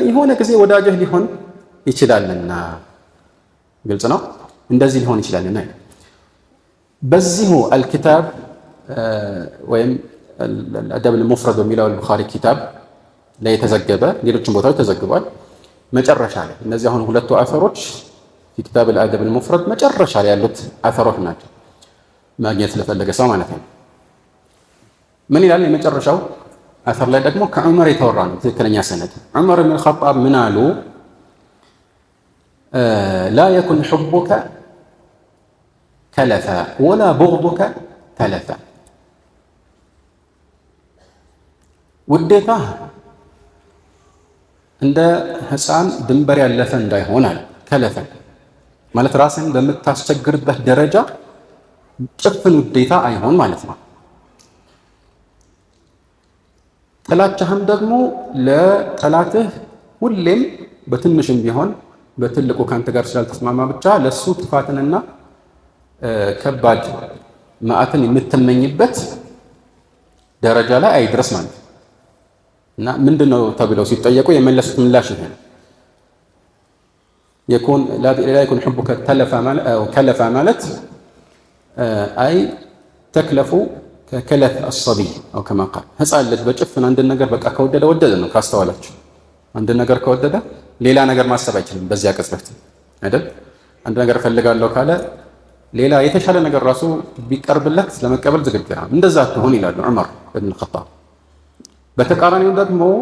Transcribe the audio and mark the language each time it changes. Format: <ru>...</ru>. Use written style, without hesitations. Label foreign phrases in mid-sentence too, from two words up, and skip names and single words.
<am>የሆነ ጊዜ ወዳጅህ ሊሆን ይችላልና። ግልጽ ነው። እንደዚህ ሊሆን ይችላልና በዚሁ አልኪታብ ወይም الأدب المفرد በሚለው البخاري ኪታብ ላይ የተዘገበ ሌሎችም ቦታዎች ተዘግቧል። መጨረሻ ላይ እነዚህ አሁን ሁለቱ አፈሮች</am> <ar>في كتاب الأدب المفرد</ar> <am>መጨረሻ ላይ ያሉት አፈሮች ናቸው ማግኘት ለፈለገ ሰው ማለት ነው። ምን ይላል የመጨረሻው አፈር ላይ ደግሞ ከዑመር የተወራ ነው ትክክለኛ ሰነድ። ዑመር ብን ኸጣብ ምን አሉ?</am> <ar>لا يكن حبك كلفا ولا بغضك تلفا</ar> <am>ውዴታ እንደ ህፃን ድንበር ያለፈ እንዳይሆን አለ። ከለፈ ማለት ራስን በምታስቸግርበት ደረጃ ጭፍን ውዴታ አይሆን ማለት ነው። ጥላቻህም ደግሞ ለጠላትህ ሁሌም በትንሽም ቢሆን በትልቁ ካንተ ጋር ስላልተስማማ ብቻ ለሱ ጥፋትንና ከባድ መዓትን የምትመኝበት ደረጃ ላይ አይድረስ ማለት ነው። እና ምንድነው ተብለው ሲጠየቁ የመለሱት ምላሽ ይሄ ነው።</am> <ar>يكون لا يكون حبك كلفا</ar> <am>ማለት አይ ተክለፉ ከከለፍ</am> <ar>الصبي او كما قال</ar> <am>ህፃን ልጅ በጭፍን አንድ ነገር በቃ ከወደደ ወደደ ነው። ካስተዋላችሁ አንድ ነገር ከወደደ ሌላ ነገር ማሰብ አይችልም። በዚያ ቅጽበት አይደል? አንድ ነገር ፈልጋለሁ ካለ ሌላ የተሻለ ነገር ራሱ ቢቀርብለት ለመቀበል ዝግጁ ነው። እንደዛ ትሆን ይላሉ ዑመር ኢብኑ ኸጣብ። በተቃራኒው ደግሞ</am>